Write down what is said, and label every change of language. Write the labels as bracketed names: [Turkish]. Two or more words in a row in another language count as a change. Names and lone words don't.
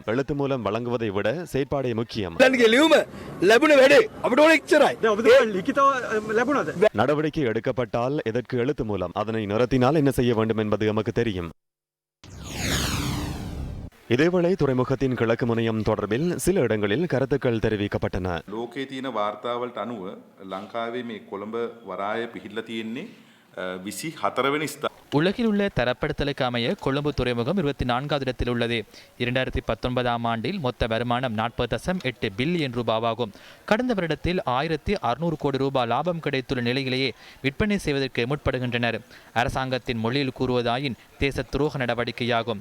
[Tamil] எழுத்து மூலம் வழங்குவதை விட செயற்பாடே முக்கியம். நடவடிக்கை எடுக்கப்பட்டால் எதற்கு எழுத்து மூலம்? அதனை நிறுத்தினால் என்ன செய்ய வேண்டும் என்பது எமக்கு தெரியும். இதேவேளை துறைமுகத்தின் கிழக்கு முனையம் தொடர்பில் சில இடங்களில் கருத்துக்கள் தெரிவிக்கப்பட்டன. [Sinhala] ලෝකයේ තියෙන වාර්තාවලට අනුව ලංකාවේ මේ කොළඹ වරාය පිහිටලා තියෙන්නේ 24 වෙනි ස්ථානයේ. [Tamil] உலகில் உள்ள தரப்படுத்தலுக்கு அமைய கொழும்பு துறைமுகம் 24வது இடத்தில் உள்ளது. 2019ஆம் ஆண்டில் மொத்த வருமானம் 40.8 பில்லியன் ரூபாவாகும். கடந்த வருடத்தில் 1600 கோடி ரூபாய் லாபம் கிடைத்துள்ள நிலையிலேயே விற்பனை செய்வதற்கு முற்படுகின்றனர். அரசாங்கத்தின் மொழியில் கூறுவதாயின் தேச துரோக நடவடிக்கையாகும்.